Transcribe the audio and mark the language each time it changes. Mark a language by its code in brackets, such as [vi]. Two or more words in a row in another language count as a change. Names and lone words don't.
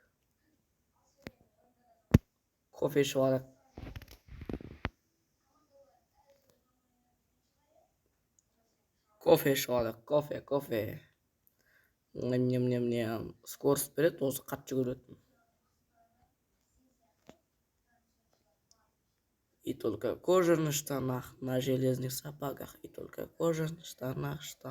[kk] Кофе ішіп алайық. Кофе ішіп алайық. Кофе. Нем. Скорость береді, осы қатты жүгіреді. [ru] И только кожаных штанах, на железных сапогах. И только кожаных штанах.